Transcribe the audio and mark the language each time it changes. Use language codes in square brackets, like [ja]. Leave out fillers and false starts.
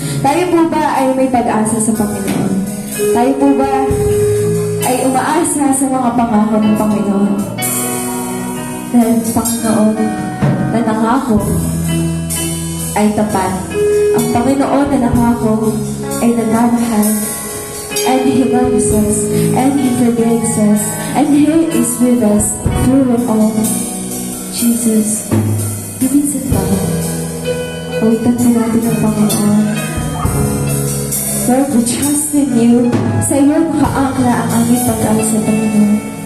[tl] Tayo po ba ay may pag-asa sa Panginoon? Tayo po ba ay umaasa sa mga pangako ng Panginoon? Dahil Panginoon na nangako ay tapat. Ang Panginoon na nangako ay nagmamahal. [en] And He loves us. And He forgives us. And He is with us through it all. [tl] Jesus, luminsan ba? Awitan po natin ang Panginoon. [en] Lord, we trust in You. [tl] Sa iyo nakaangkla ang aming pag-asa, Panginoon.